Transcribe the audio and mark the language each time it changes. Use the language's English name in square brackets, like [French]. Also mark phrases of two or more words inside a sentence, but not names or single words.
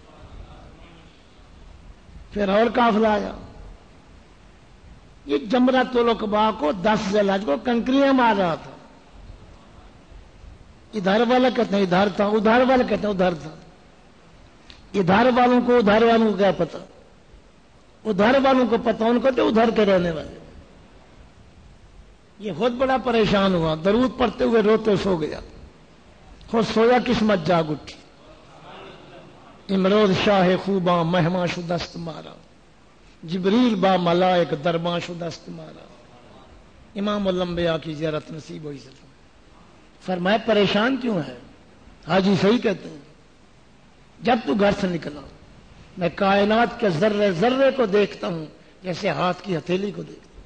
[Urdu] پھر اور قافلہ آیا، یہ جمرۃ العقبہ کو 10 ذی الحج کو کنکریاں مار رہا تھا، ادھر والا کہتے ہیں ادھر تھا، ادھر والا کہتے ہیں ادھر تھا، ادھر والوں کو ادھر والوں کو کیا پتا، ادھر والوں کو پتا، ان کو تو ادھر کے رہنے والے۔ یہ خود بڑا پریشان ہوا، درود پڑھتے ہوئے روتے سو گیا، خود سویا قسمت جاگ اٹھی، [Persian] امروز شاہ خوباں مہماں شدست مارا، جبریل با ملائک درباں شدست مارا۔ [Urdu] امام الانبیاء کی زیارت نصیب ہوئی۔ فرمایا پریشان کیوں ہے؟ حاجی صحیح کہتے ہیں، جب تو گھر سے نکلا میں کائنات کے ذرے ذرے کو دیکھتا ہوں، جیسے ہاتھ کی ہتھیلی کو دیکھتے،